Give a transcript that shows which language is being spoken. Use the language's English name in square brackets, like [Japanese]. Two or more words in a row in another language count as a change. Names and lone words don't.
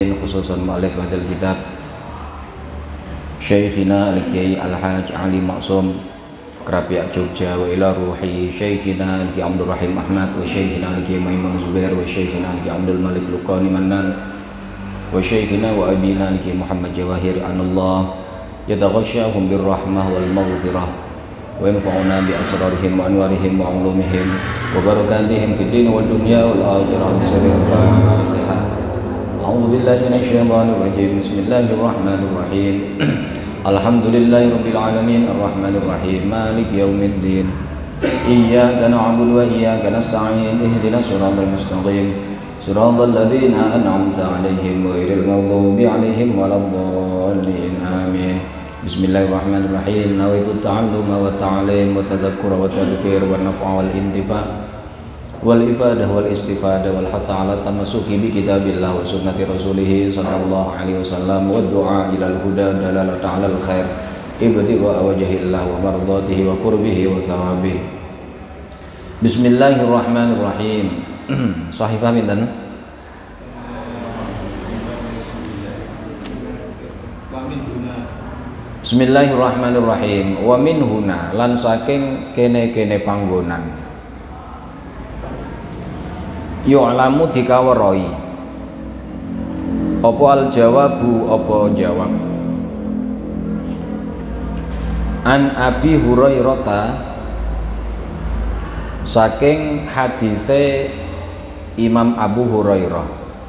[Arabic] خصوصا مؤلف هذا الكتاب شيخنا الكياهي الحاج علي معصوم كرابياك جوكجا، وإلى روح شيخنا الكياهي عبد الرحيم أحمد، وشيخنا الكياهي ميمون زبير، وشيخنا الكياهي عبد المالك لقاني منان، وشيخنا وأبينا الكياهي محمد جواهر أنالله يتغشاهم بالرحمة والمغفرة وينفعونا بأسرارهم وأنوارهم وعلومهم وبركاتهم في الدين والدنيا والآخرة. بسم الله الرحمن الرحيم. أعوذ بالله من الشيطان الرجيم. بسم الله الرحمن الرحيم. الحمد لله رب العالمين الرحمن الرحيم مالك يوم الدين. إياك نعبد وإياك نستعين. اهدنا الصراط المستقيم. صراط الذين أنعمت عليهم غير المغضوب عليهم ولا الضالين. Amin. بسم الله الرحمن الرحيم. نويت التعلم والتعليم والتذكر والتذكير والنفع والانتفاع والإفادة والاستفادة والحث على التمسك بكتاب الله وسنة رسوله صلى الله عليه وسلم والدعاء إلى الهدى دلالة على الخير ابتغاء وجه الله ومرضاته وقربه وثوابه. بسم الله الرحمن الرحيم. [Javanese] Sahifah pinten? [Arabic] بسم الله الرحمن الرحيم. ومن هنا [Javanese] lan saking kene-kene panggonan yu'lamu dikawerohi apa [Arabic] الجواب [Javanese] apa jawab [Arabic] عن أبي هريرة [Javanese] saking hadise Imam Abu Hurairah.